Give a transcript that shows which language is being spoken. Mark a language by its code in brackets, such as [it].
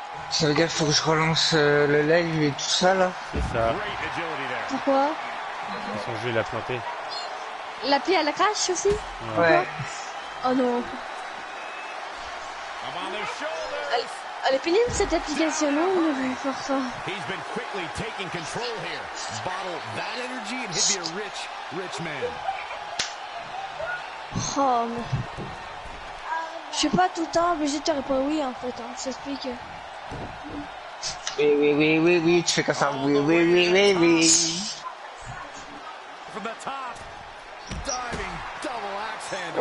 [fr] Ça veut dire qu'il faut que je relance le live et tout ça là. c'est ça. [en] Great agility there. [fr] Pourquoi? Son jeu il a planté. L'appli à la crash aussi? Ouais. Oh non. [en] Up on their shoulders. [fr] Elle est pénible cette application, non? On va faire ça. [en] He's been quickly taking control here. Bottle that energy and he'd be a rich man. [fr] Oh, mais... Je suis pas tout le temps obligé de te répondre oui, en fait, hein. Je t'explique. Oui, oui, oui, oui, oui, tu fais comme ça. Oui, oui, oui, oui, oui. [en] From the top. Diving double axe handle.